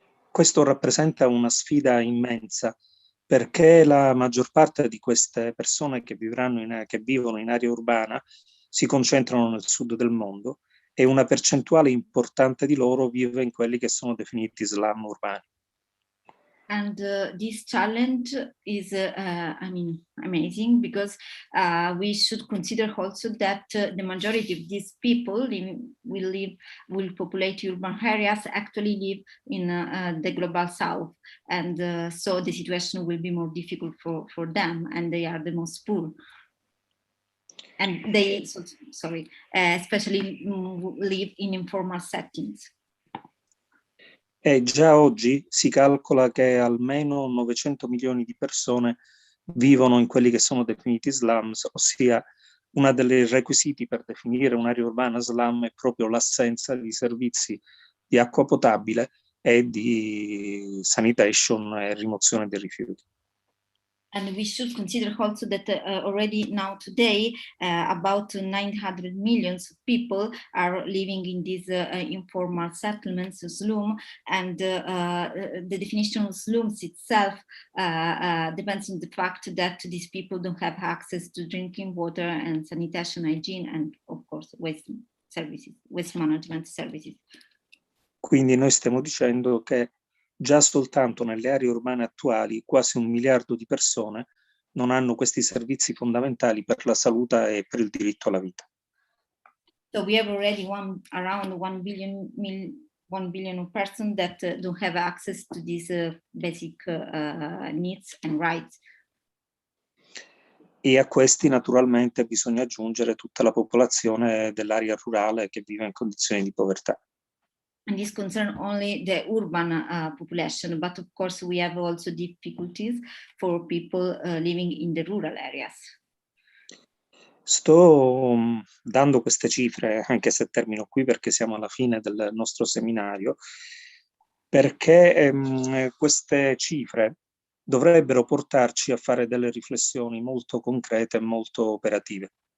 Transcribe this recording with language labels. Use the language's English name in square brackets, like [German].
[Italian] Questo rappresenta una sfida immensa, perché la maggior parte di queste persone che vivono in area urbana si concentrano nel sud del mondo, e una percentuale importante di loro vive in quelli che sono definiti slum urbani. [English] And this challenge is, amazing, because we should consider also that the majority of these people will populate urban areas, actually live in the global south, and so the situation will be more difficult for them, and they are the most poor. And they, especially live in informal settings. [Italian] E già oggi si calcola che almeno 900 milioni di persone vivono in quelli che sono definiti slums, ossia uno dei requisiti per definire un'area urbana slum è proprio l'assenza di servizi di acqua potabile e di sanitation e rimozione dei rifiuti. [English] And we should consider also that already now today, about 900 millions of people are living in these informal settlements, slum, and the definition of slums itself depends on the fact that these people don't have access to drinking water and sanitation, hygiene, and of course waste management services. [Italian] Quindi noi stiamo dicendo che già soltanto nelle aree urbane attuali quasi 1 miliardo di persone non hanno questi servizi fondamentali per la salute e per il diritto alla vita. [English] So we have already around 1 billion of persons that don't have access to these basic needs and rights. [Italian] E a questi naturalmente bisogna aggiungere tutta la popolazione dell'area rurale che vive in condizioni di povertà. [English] And this concerns only the urban population, but of course we have also difficulties for people living in the rural areas. [Italian] Sto dando queste cifre, anche se termino qui perché siamo alla fine del nostro seminario, perché queste cifre dovrebbero portarci a fare delle riflessioni molto concrete e molto operative.